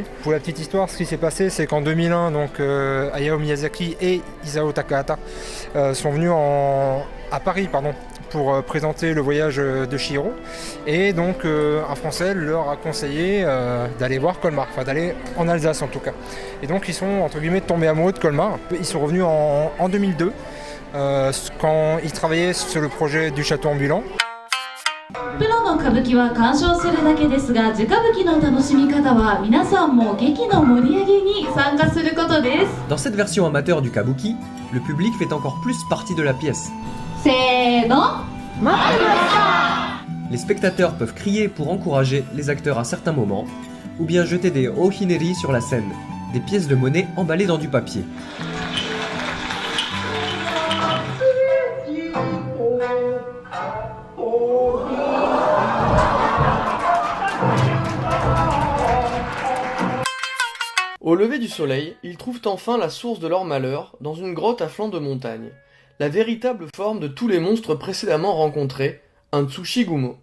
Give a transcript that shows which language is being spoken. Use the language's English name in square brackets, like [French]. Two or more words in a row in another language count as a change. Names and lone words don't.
[French] Pour la petite histoire, ce qui s'est passé, c'est qu'en 2001, donc Hayao Miyazaki et Isao Takahata sont venus à Paris, pour présenter le voyage de Chihiro. Et donc un Français leur a conseillé d'aller voir Colmar, enfin d'aller en Alsace en tout cas. Et donc ils sont entre guillemets tombés amoureux de Colmar. Ils sont revenus en 2002 quand ils travaillaient sur le projet du château ambulant. [Japanese] プロの歌舞伎は鑑賞するだけですが、地歌舞伎の楽しみ方は皆さんも劇の盛り上げに参加することです。 [French] Dans cette version amateur du kabuki, le public fait encore plus partie de la pièce. [Japanese] せーの、待ってました。 [French] Les spectateurs peuvent crier pour encourager les acteurs à certains moments, ou bien jeter des ohineri sur la scène, des pièces de monnaie emballées dans du papier. Au lever du soleil, ils trouvent enfin la source de leur malheur dans une grotte à flanc de montagne, la véritable forme de tous les monstres précédemment rencontrés, un Tsushigumo.